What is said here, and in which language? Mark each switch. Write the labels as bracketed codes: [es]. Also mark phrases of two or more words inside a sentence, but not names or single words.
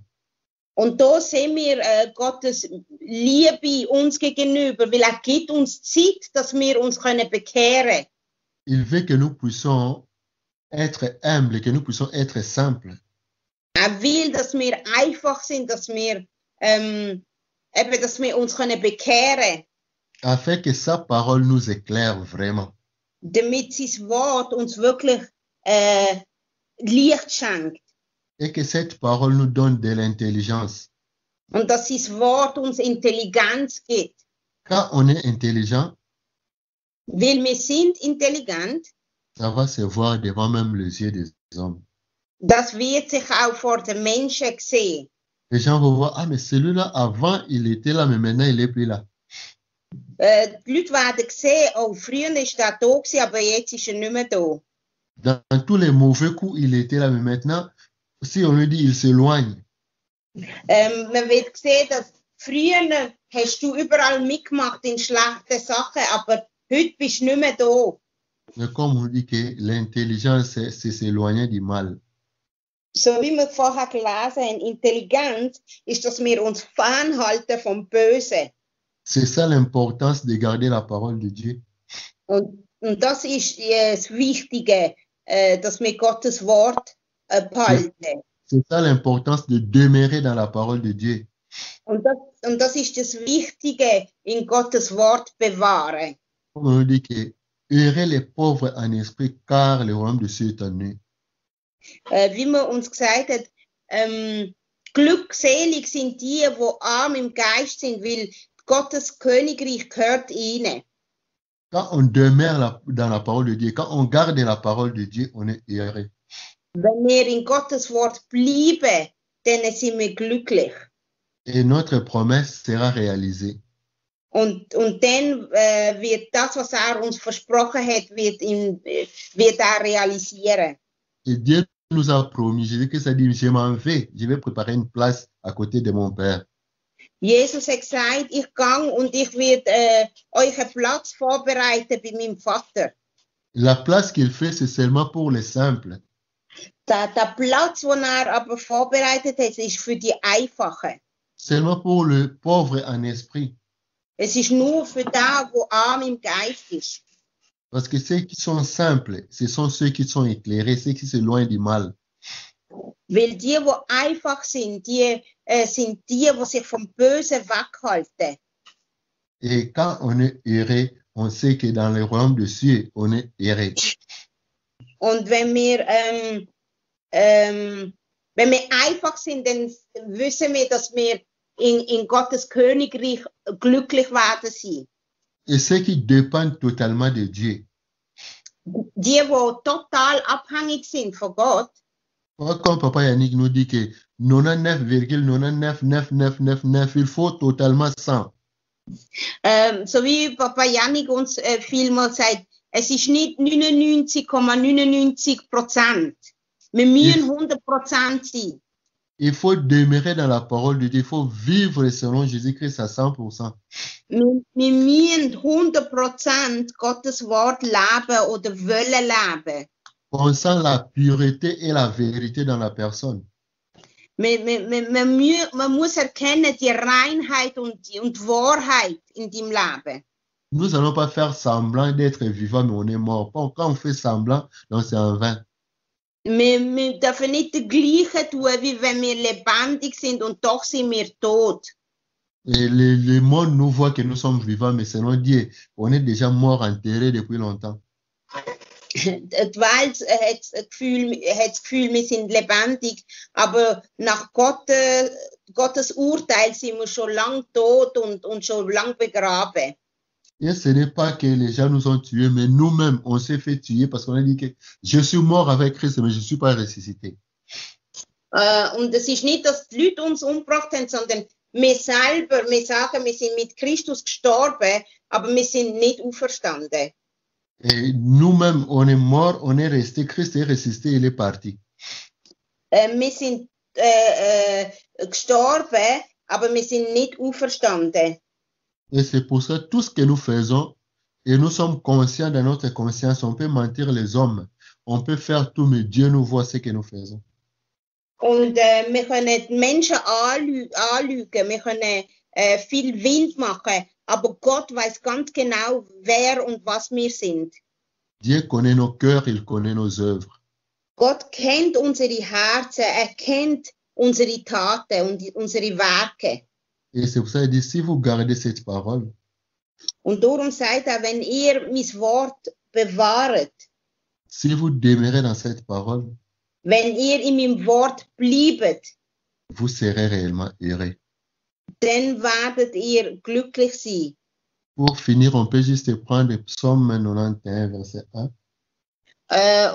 [de] Und da sehen wir Gottes Liebe uns gegenüber, weil er gibt uns Zeit, dass wir uns bekehren können. [fr] Il veut que nous puissions être humbles, que nous puissions être simples. [de] Er will, dass wir einfach sind, dass wir uns bekehren können. [fr] Afin que sa parole nous éclaire vraiment. [de] Damit sein Wort uns wirklich Licht schenkt. [fr] Et que cette parole nous donne de l'intelligence. [de] Und dass sein Wort uns Intelligenz gibt. [fr] Quand on est intelligent, [de] weil wir sind intelligent, [fr] ça va se voir devant même les yeux des hommes. [de] Das wird sich auch vor den Menschen sehen. [fr] Les gens vont voir, mais celui-là, avant, il était là, mais maintenant, il n'est plus là. [de] Die Leute werden sehen, oh, früher war er da gewesen, aber jetzt ist er nicht mehr da. [fr] Dans tous les mauvais coups, il était là, mais maintenant, si on lui dit, il s'éloigne. [de] Man wird sehen, dass früher hast du überall mitgemacht in schlechten Sachen, aber heute bist du nicht mehr da. [fr] Mais comme on dit que l'intelligence, c'est s'éloigner du mal. [de] So wie wir vorher gelesen haben, Intelligenz ist, dass wir uns fernhalten vom Bösen. [fr] C'est ça l'importance de garder la parole de Dieu. [de] Und das ist das Wichtige, dass wir Gottes Wort behalten. [fr] C'est ça l'importance de demeurer dans la parole de Dieu. [de] Und das ist das Wichtige, in Gottes Wort bewahren. [fr] Comme on dit que heureux les pauvres en esprit, car le royaume de Dieu est en eux. [de] Wie man uns gesagt hat, glückselig sind die arm im Geist sind, weil Gottes Königreich gehört ihnen. [fr] Quand on demeure dans la parole de Dieu, quand on garde la parole de Dieu, on est heureux. [de] Wenn wir in Gottes Wort bleiben, dann sind wir glücklich. [fr] Et notre promesse sera réalisée. [de] Und dann wird das, was er uns versprochen hat, wird er realisieren. [fr] Et Dieu nous a promis, je dis que ça dit, je m'en vais, je vais préparer une place à côté de mon Père. [de] Jesus hat gesagt, ich gehe und ich werde euch einen Platz vorbereiten bei meinem Vater. [fr] La place qu'il fait, c'est seulement pour les simples. [de] Der Platz, den aber vorbereitet hat, ist für die Einfachen. [fr] Seulement pour le pauvre en esprit. [de] Es ist nur für da, wo arm im Geist ist. [fr] Parce que ceux qui sont simples, ce sont ceux qui sont éclairés, ceux qui s'éloignent du mal. [de] Weil die einfach sind, sind die sich vom Bösen weghalten. [fr] Et quand on est erré, on sait que dans le royaume de cieux, on est erré. [de] Und wenn wir einfach sind, dann wissen wir, dass wir in Gottes Königreich glücklich werden sein. [fr] Et ceux qui dépendent totalement de Dieu. [de] Die total abhängig sind von Gott. [fr] Comme Papa Yannick nous dit que 99,99999, il faut totalement 100. [de] So wie Papa Yannick uns vielmal sagt, es ist nicht 99,99%. Wir müssen 100% sein. [fr] Il faut demeurer dans la parole de Dieu. Il faut vivre selon Jésus-Christ à 100%. [de] Wir müssen 100% Gottes Wort leben oder wollen leben. [fr] On sent la pureté et la vérité dans la personne. [de] Man muss erkennen die Reinheit und Wahrheit in deinem Leben. [fr] Nous n'allons pas faire semblant d'être vivant, mais on est mort. Quand on fait semblant, donc c'est en vain. [de] Wir dürfen nicht das Gleiche tun, wie wenn wir lebendig sind und doch sind wir tot. [fr] Et le monde nous voit que nous sommes vivants, mais selon Dieu, on est déjà mort, enterré depuis longtemps. [de] Die Welt hat das Gefühl, wir sind lebendig, aber nach Gottes Urteil sind wir schon lang tot und schon lang begraben. [fr] Et ce n'est pas que les gens nous ont tués, mais nous-mêmes, on s'est fait tuer parce qu'on a dit que je suis mort avec Christ, mais je ne suis pas ressuscité. [de] Und es ist nicht, dass die Leute uns umgebracht haben, sondern wir selber, wir sagen, wir sind mit Christus gestorben, aber wir sind nicht auferstanden. [fr] Et nous-mêmes, on est mort, on est resté, Christ est ressuscité, il est parti. [de] Wir sind gestorben, aber wir sind nicht auferstanden. [fr] Et c'est pour ça, tout ce que nous faisons, et nous sommes conscients de notre conscience, on peut mentir les hommes, on peut faire tout, mais Dieu nous voit ce que nous faisons. [de] Und wir können die Menschen anlügen, wir können viel Wind machen, aber Gott weiß ganz genau, wer und was wir sind. [fr] Dieu connaît nos cœurs, il connaît nos œuvres. [de] Gott kennt unsere Herzen, kennt unsere Taten und unsere Werke. [fr] Et c'est pour ça qu'il dit, si vous gardez cette parole, [de] Und darum sagt er, wenn ihr mein Wort bewahrt, [fr] si vous demeurez dans cette parole, [de] wenn ihr in meinem Wort bleibt, [fr] vous serez réellement heureux. [de] dann werdet ihr glücklich sein. [fr] Pour finir, on peut juste prendre Psaume 91, verset 1.